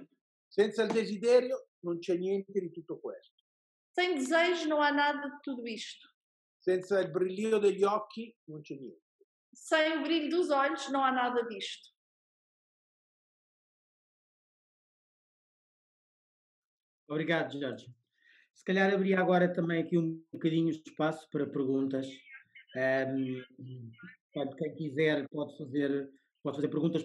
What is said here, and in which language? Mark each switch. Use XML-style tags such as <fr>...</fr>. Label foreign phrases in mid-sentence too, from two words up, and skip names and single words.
<it>Senza il desiderio non c'è niente di tutto questo.</it> <pt>Sem desejo não há nada de tudo isto.</pt> <it>Senza il brillio degli occhi non c'è niente.</it> <pt>Sem o brilho dos olhos não há nada disto. Obrigado, Jorge. Se calhar abria agora também aqui um bocadinho de espaço para perguntas. Portanto, quem quiser pode fazer perguntas.</pt>